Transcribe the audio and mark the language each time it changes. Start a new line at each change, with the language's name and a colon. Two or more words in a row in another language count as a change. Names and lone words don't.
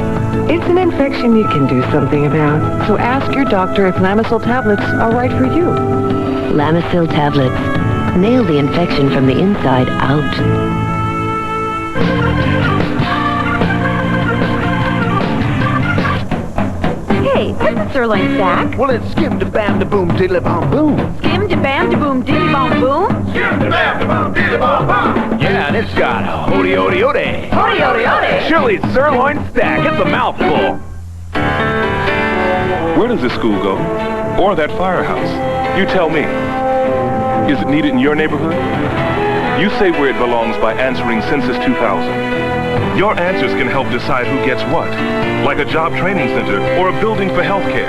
English: It's an infection you can do something about, so ask your doctor if Lamisil tablets are right for you. Lamisil tablets. Nail the infection from the inside out. Hey, what's a sirloin stack? Well, it's skim-da-bam-da-boom, diddly-bom-boom. Skim-da-bam-da-boom, diddy-bom-boom? Skim-da-bam-da-boom, diddly-bom-bom. Yeah, and it's got hody-ody-ody. Hody-ody-ody. Chili's sirloin stack. It's a mouthful. Where does this school go? Or that firehouse? You tell me. Is it needed in your neighborhood? You say where it belongs by answering Census 2000. Your answers can help decide who gets what, like a job training center or a building for health care.